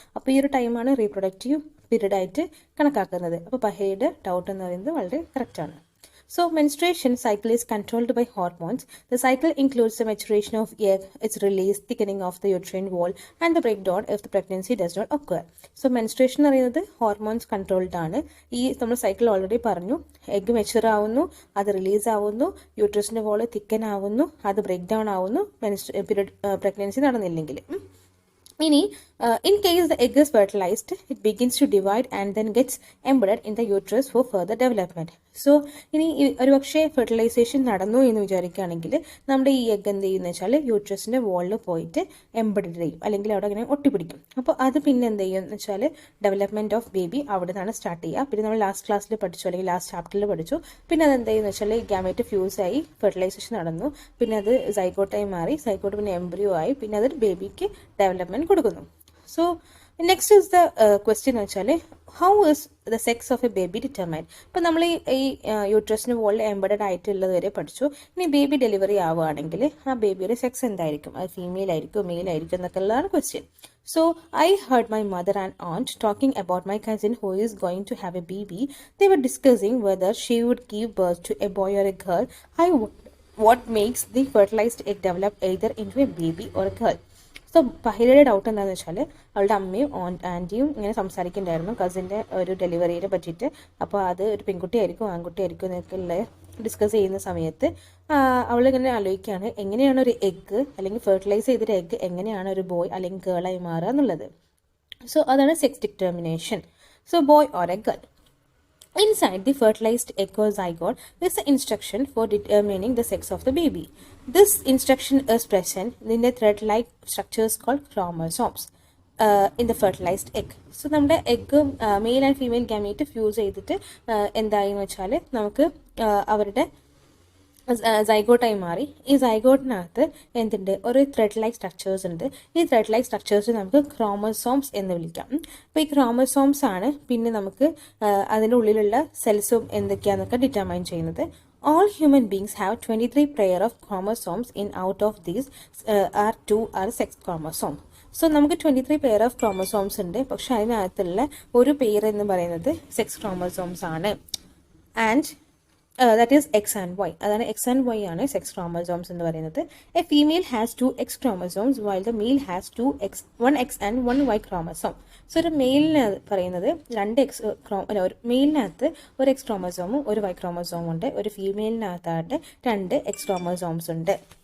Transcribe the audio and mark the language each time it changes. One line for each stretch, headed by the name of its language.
Malayalam: അപ്പോൾ ഈ ഒരു ടൈമാണ് റീപ്രൊഡക്റ്റീവ് പീരീഡ് ആയിട്ട് കണക്കാക്കുന്നത്. അപ്പോൾ പഹയുടെ ഡൗട്ട് എന്ന് പറയുന്നത് വളരെ കറക്റ്റാണ്.
English: So menstruation cycle is controlled by hormones. The cycle includes the maturation of egg, its release, thickening of the uterine wall, and the breakdown if the pregnancy does not occur.
Malayalam: So menstruation എന്ന് പറയുന്നത് hormones controlled ആണ്. ഈ നമ്മൾ cycle already പറഞ്ഞു. Egg mature ആവുന്നു, അത് release ആവുന്നു, യൂട്രസിൻ്റെ wall thicken ആവുന്നു, അത് ബ്രേക്ക് ഡൗൺ ആവുന്നു പ്രഗ്നൻസി നടന്നില്ലെങ്കിൽ. ഇനി
English: In case the egg is fertilized, it begins to divide and then gets embedded in the uterus for further development.
Malayalam: So, ഇനി ഒരു പക്ഷേ ഫെർട്ടിലൈസേഷൻ നടന്നു എന്ന് വിചാരിക്കുകയാണെങ്കിൽ നമ്മുടെ ഈ എഗ് എന്ത് ചെയ്യുന്ന വെച്ചാൽ യൂട്രസിൻ്റെ വോളിൽ പോയിട്ട് എംബഡഡ് ചെയ്യും, അല്ലെങ്കിൽ അവിടെ അങ്ങനെ ഒട്ടിപ്പിടിക്കും. അപ്പോൾ അത് പിന്നെ എന്ത് ചെയ്യും എന്ന് വെച്ചാൽ ഡെവലപ്മെൻറ്റ് ഓഫ് ബേബി അവിടെ നിന്നാണ് സ്റ്റാർട്ട് ചെയ്യുക. പിന്നെ നമ്മൾ ലാസ്റ്റ് ക്ലാസ്സിൽ പഠിച്ചു, അല്ലെങ്കിൽ ലാസ്റ്റ് ചാപ്റ്ററിൽ പഠിച്ചു. പിന്നെ അത് എന്ത് ചെയ്യുന്ന വെച്ചാൽ ഗ്യാമേറ്റ് ഫ്യൂസായി ഫെർട്ടിലൈസേഷൻ നടന്നു, പിന്നെ അത് സൈഗോട്ടായി മാറി, സൈഗോട്ട് പിന്നെ എംബ്രിയോ ആയി, പിന്നെ അത് ബേബിക്ക് ഡെവലപ്മെൻറ്റ് കൊടുക്കുന്നു.
English: So next is the question actually, how is the sex of a baby determined?
Malayalam: ഇപ്പോൾ നമ്മൾ ഈ യൂട്രസിന് വോളിൽ എംബഡഡ് ആയിട്ടുള്ളത് വരെ പഠിച്ചു. ഇനി ബേബി ഡെലിവറി ആവുകയാണെങ്കിൽ ആ ബേബിയുടെ സെക്സ് എന്തായിരിക്കും, അത് ഫീമെയിൽ ആയിരിക്കും മെയിൽ ആയിരിക്കും എന്നൊക്കെ ഉള്ളതാണ് question.
English: So I heard my mother and aunt talking about my cousin who is going to have a baby. They were discussing whether she would give birth to a boy or a girl. What makes the fertilized egg develop either into a baby or a girl?
Malayalam: So പഹിലയുടെ doubt എന്താണെന്ന് വെച്ചാൽ അവളുടെ അമ്മയും ആൻറ്റിയും ഇങ്ങനെ സംസാരിക്കുന്നുണ്ടായിരുന്നു കസിൻ്റെ ഒരു ഡെലിവറിയെ പറ്റിയിട്ട്. അപ്പോൾ അത് ഒരു പെൺകുട്ടിയായിരിക്കും ആൺകുട്ടിയായിരിക്കും എന്നൊക്കെ ഉള്ള ഡിസ്കസ് ചെയ്യുന്ന സമയത്ത് അവളിങ്ങനെ ആലോചിക്കുകയാണ് എങ്ങനെയാണ് ഒരു എഗ്ഗ് അല്ലെങ്കിൽ ഫെർട്ടിലൈസ് ചെയ്തൊരു എഗ്ഗ് എങ്ങനെയാണ് ഒരു ബോയ് അല്ലെങ്കിൽ ഗേളായി മാറുക എന്നുള്ളത്.
English: So അതാണ് sex determination. So boy or a girl. Inside the fertilized egg or zygote is the instruction for determining the sex of the baby. This instruction is present in the thread-like structures called chromosomes in the fertilized egg.
Malayalam: So, നമ്മുടെ egg male and female gamete fuse ചെയ്തിട്ട് എന്തായെന്ന് വെച്ചാൽ നമുക്ക് അവരുടെ സൈഗോട്ടായി മാറി. ഈ സൈഗോട്ടിനകത്ത് എന്തുണ്ട്, ഒരു thread like structures ഉണ്ട്. ഈ ത്രെഡ് ലൈക്ക് സ്ട്രക്ചേഴ്സ് നമുക്ക് ക്രോമസോംസ് എന്ന് വിളിക്കാം. അപ്പോൾ ഈ ക്രോമസോംസ് ആണ് പിന്നെ നമുക്ക് അതിൻ്റെ ഉള്ളിലുള്ള സെൽസും എന്തൊക്കെയാണെന്നൊക്കെ ഡിറ്റർമൈൻ ചെയ്യുന്നത്.
English: All human beings have 23 pair of chromosomes. Out of these are 2 are sex chromosome.
Malayalam: So നമുക്ക് 23 പെയർ ഓഫ് ക്രോമസോംസ് ഉണ്ട്, പക്ഷെ അതിനകത്തുള്ള ഒരു പെയർ എന്ന് പറയുന്നത് സെക്സ് ക്രോമസോംസ് ആണ്.
English: And that is X and Y.
Malayalam: അതാണ് X and Y ആണ് സെക്സ് ക്രോമസോംസ് എന്ന് പറയുന്നത്.
English: A female has 2 X chromosomes while the male has 1 X and 1 Y chromosome.
Malayalam: So ഒരു മെയിലിന് പറയുന്നത് 2 X ഒരു മെയിലിനകത്ത് ഒരു X ക്രോമസോമും ഒരു Y ക്രോമസോമും ഉണ്ട്, ഒരു ഫീമെയിലിനകത്തായിട്ട് 2 X ക്രോമസോംസ് ഉണ്ട്.